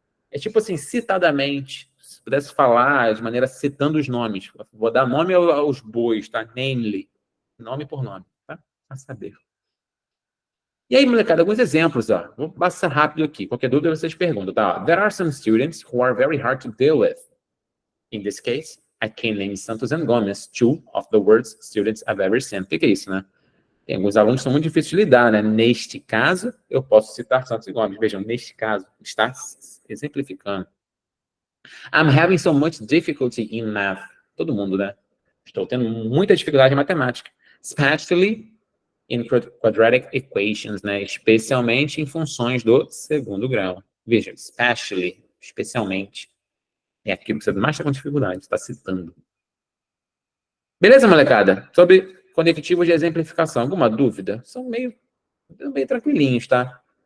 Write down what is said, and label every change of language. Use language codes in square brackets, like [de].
[pt] É tipo assim, citadamente. Se pudesse falar de maneira citando os nomes. Vou dar nome aos bois, tá? Namely. Nome por nome, tá? A saber. E aí, molecada, alguns exemplos, ó. Vou passar rápido aqui. Qualquer dúvida, vocês perguntam, tá? [en] There are some students who are very hard to deal with. In this case, I can name Santos and Gomes, two of the worst students I've ever seen. [pt] O que é isso, né? Tem alguns alunos que são muito difíceis de lidar, né? Neste caso, eu posso citar Santos e Gomes. Vejam, neste caso, está exemplificando. [en] I'm having so much difficulty in math. [pt] Todo mundo, né? Estou tendo muita dificuldade em matemática. [en] Especially in quadratic equations, né? [pt] Especialmente em funções do segundo grau. Veja, especialmente. É aquilo que você mais está com dificuldade, está citando. Beleza, molecada? Sobre conectivos de exemplificação. Alguma dúvida? São meio tranquilinhos, tá?